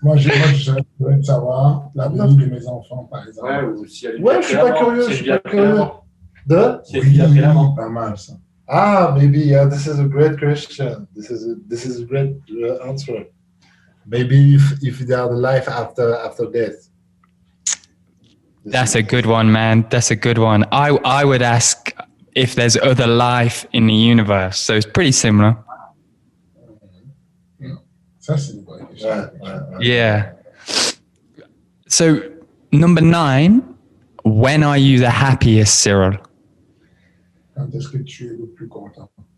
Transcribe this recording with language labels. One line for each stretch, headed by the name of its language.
French: Moi, j'aimerais savoir l'avenir de mes enfants, par exemple. Ouais, je suis pas curieux. De? Oui, pas mal ça.
English: Ah, maybe, yeah, this is a great question. This is a great answer. Maybe if there are the life after death. That's a good one, man. That's a good one. I would ask if there's other life in the universe. So it's pretty similar.
French: Ça, c'est une bonne question.
English: Yeah. So number 9, when are you the happiest, Ciryl?
French: Quand est-ce que tu es le plus content?